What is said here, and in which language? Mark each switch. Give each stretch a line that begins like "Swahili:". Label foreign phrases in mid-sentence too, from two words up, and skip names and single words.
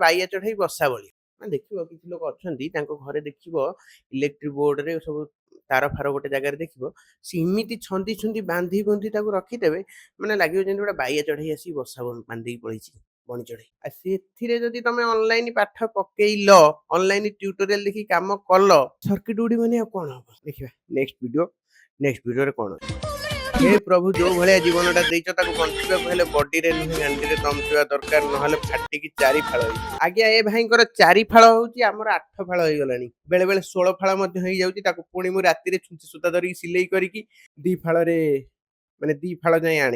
Odia: ବାଇଆ ଚଢେଇ ବସା ଭଳି ମାନେ ଦେଖିବ କିଛି ଲୋକ ଅଛନ୍ତି ତାଙ୍କ ଘରେ ଦେଖିବ ଇଲେକ୍ଟ୍ରିକ ବୋର୍ଡ ରେ ସବୁ ତାର ଫାର ଗୋଟେ ଜାଗାରେ ଦେଖିବ ସେ ଏମିତି ଛନ୍ଦି ବାନ୍ଧି ବୁନ୍ଧି ତାକୁ ରଖିଦେବେ ମାନେ ଲାଗିବ ଯେମିତି ଗୋଟେ ବାଇଆ ଚଢେଇ ଆସିକି ବସା ବାନ୍ଧିକି ପଳେଇଛି ବଣି ଚଢେଇ ଆଉ ସେଥିରେ ଯଦି ତମେ ଅନଲାଇନ ପାଠ ପକେଇଲ ଅନଲାଇନ ଟ୍ୟୁଟୋରିଆଲ ଦେଖି କାମ କଲ ସର୍କିଟ ଉଡିବନି ଆଉ କଣ ହବ ଦେଖିବା ନେକ୍ସଟ ଭିଡିଓରେ କଣ ଅଛି। ହେ ପ୍ରଭୁ ଯୋ ଭଲିଆ ଜୀବନଟା ଦେଇଛ ତାକୁ ବଞ୍ଚିବାକୁ ହେଲେ ବଡିରେ ନୁହେଁ ଗାଣ୍ଡିରେ ଦମ ଥିବା ଦରକାର ନହେଲେ ଫାଟିକି ଚାରି ଫାଳ ହେଇଯିବ। ଆଜ୍ଞା ଏ ଭାଇଙ୍କର ଚାରି ଫାଳ ହଉଛି ଆମର 8 ଫାଳ ହେଇଗଲାଣି ବେଳେ ବେଳେ 16 ଫାଳ ମଧ୍ୟ ହେଇଯାଉଛି ତାକୁ ପୁଣି ମୁଁ ରାତିରେ ଛୁଞ୍ଚି ସୂତା ଧରିକି ସିଲେଇ କରିକି 2 ଫାଳରେ ମାନେ 2 ଫାଳ ଯାଏ ଆଣେ।